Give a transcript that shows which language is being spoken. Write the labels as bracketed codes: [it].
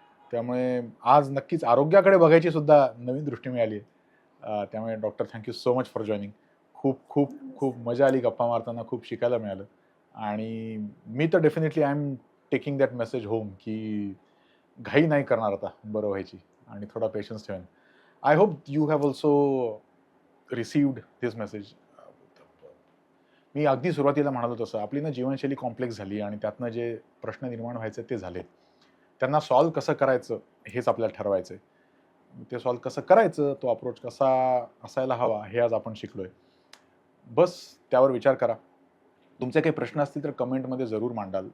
[mr] त्यामुळे आज नक्कीच आरोग्याकडे बघायची सुद्धा नवीन दृष्टी मिळाली. त्यामुळे doctor [en] Thank you so much for joining. [mr] खूप खूप खूप मजा आली गप्पा मारताना, खूप शिकायला मिळालं. आणि मी तर definitely [en] I am taking that message home [mr] की घाई नाही करणार आता बरं व्हायची आणि थोडा पेशन्स ठेवेन. [en] I hope you have also received this message. [mr] मी अगदी सुरुवातीला म्हणालो तसं आपली ना जीवनशैली कॉम्प्लेक्स झाली आणि त्यातनं जे प्रश्न निर्माण व्हायचे ते झाले. त्यांना सॉल्व्ह कसं करायचं हेच आपल्याला ठरवायचं आहे. ते सॉल्व्ह कसं करायचं, तो अप्रोच कसा असायला हवा हे आज आपण शिकलोय. बस त्यावर विचार करा. तुमचे काही प्रश्न असतील तर कमेंटमध्ये जरूर मांडाल.